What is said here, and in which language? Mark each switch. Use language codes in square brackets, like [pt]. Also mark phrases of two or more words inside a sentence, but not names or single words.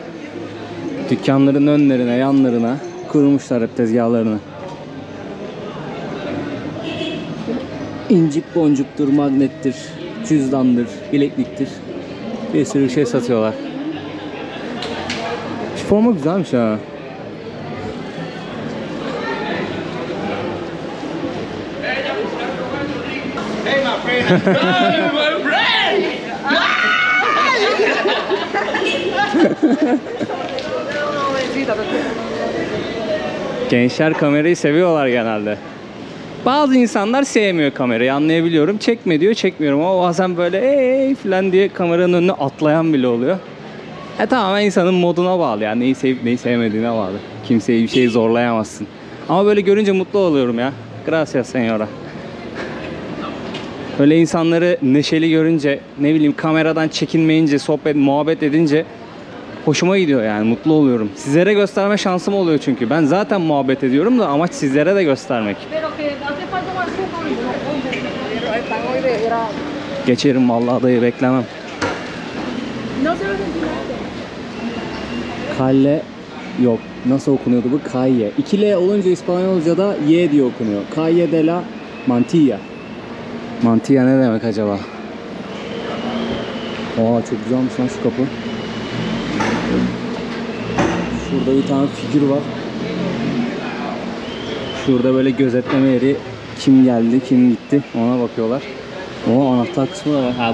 [tr] Dükkanların önlerine, yanlarına kurmuşlar hep tezgahlarını. İncik boncuktur, magnettir, cüzdandır, bilekliktir. Bir sürü şey satıyorlar. Şu forma güzelmiş ha. [en] Hey my friend. Hey my friend. [tr] Gençler kamerayı seviyorlar genelde. Bazı insanlar sevmiyor kamerayı, anlayabiliyorum. Çekme diyor, çekmiyorum ama bazen böyle ey falan diye kameranın önüne atlayan bile oluyor. Tamamen insanın moduna bağlı yani, neyi sevip neyi sevmediğine bağlı. Kimseyi bir şey zorlayamazsın. Ama böyle görünce mutlu oluyorum ya. [es] Gracias señora. [tr] Öyle insanları neşeli görünce, ne bileyim kameradan çekinmeyince, sohbet, muhabbet edince hoşuma gidiyor yani, mutlu oluyorum. Sizlere gösterme şansım oluyor çünkü. Ben zaten muhabbet ediyorum da amaç sizlere de göstermek. Geçerim vallahi, dayı beklemem. Kalle yok. Nasıl okunuyordu bu? Calle. 2L olunca İspanyolca'da Y diye okunuyor. Calle de la Mantilla. Mantilla ne demek acaba? Çok güzelmiş lan şu kapı. Şurada bir tane figür var. Şurada böyle gözetleme yeri. Kim geldi, kim gitti ona bakıyorlar. Anahtar kısmı da var.